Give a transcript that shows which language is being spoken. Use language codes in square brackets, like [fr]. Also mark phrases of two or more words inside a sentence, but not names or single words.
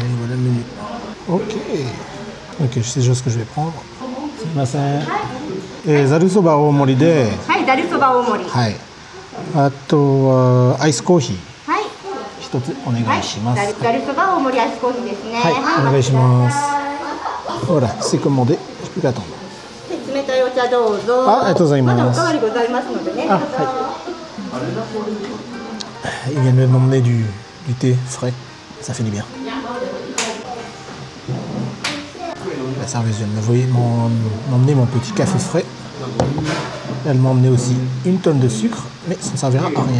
[fr] Voilà le menu. Ok, je sais déjà ce que je vais prendre. [ja] ざるそば大盛りで. ざるそば大盛り. Ato アイスコーヒー一つお願いします。ざるそば大盛りアイスコーヒーですね。はい、お願いします。 [fr] Voilà, c'est commandé. Je peux l'attendre. [ja] 冷たいお茶どうぞ。ありがとうございます。まだおかわりございますのでね。 [fr] Il vient de m'emmener du thé frais. Ça fait du bien. La serveuse vient de m'emmener mon petit café frais. Elle m'a emmené aussi une tonne de sucre, mais ça ne servira à rien.